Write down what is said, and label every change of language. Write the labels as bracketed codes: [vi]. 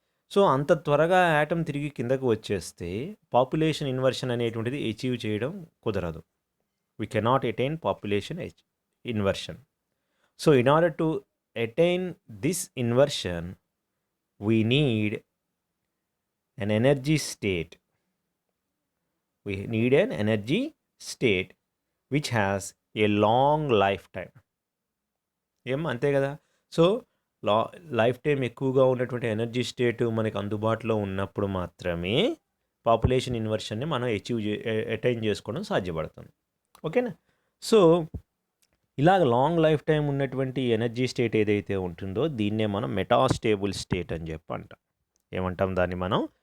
[te] So అంత త్వరగా atom తిరిగి కిందకు వచ్చేస్తే పాపులేషన్ ఇన్వర్షన్ అనేటువంటిది అచీవ్ చేయడం కుదరదు. [en] We cannot attain population inversion. So in order to attain this inversion we need an energy state. We need an energy state which has a long lifetime. [te] అంతే కదా? So life time ఎక్కువగా ఉన్నటువంటి energy state మనకు అందుబాటులో ఉన్నప్పుడు మాత్రమే population ఇన్వర్షన్ని మనం attain చేసుకోవడం సాధ్యపడుతుంది. ఓకేనా? సో ఇలాగ లాంగ్ లైఫ్ టైం ఉన్నటువంటి ఎనర్జీ స్టేట్ ఏదైతే ఉంటుందో దీన్నే మనం మెటాస్టేబుల్ స్టేట్ అని చెప్పి అంటాం. ఏమంటాం దాన్ని మనం?